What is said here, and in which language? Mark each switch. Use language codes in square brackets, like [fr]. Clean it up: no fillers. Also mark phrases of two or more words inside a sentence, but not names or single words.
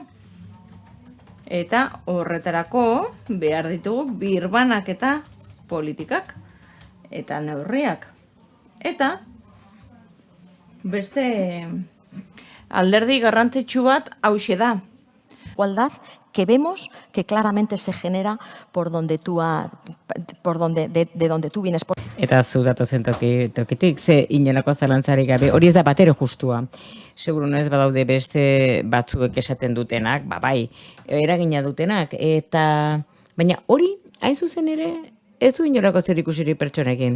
[eu] Eta horretarako behar ditugu birbanak eta politikak. Eta neurriak. Eta beste alderdi garrantzitsu bat hauxe da. [es] desigualdad que vemos que claramente se genera por donde tú de donde tú vienes. [eu] Eta zu datozen tokitik, ze inolako zalantzarik gabe, hori ez da batero justua. Seguru ez badaude beste batzuek esaten dutenak, bai, eragina dutenak, eta baina hori, hain zuzen ere, ez du inolako zer ikusirik pertsonekin.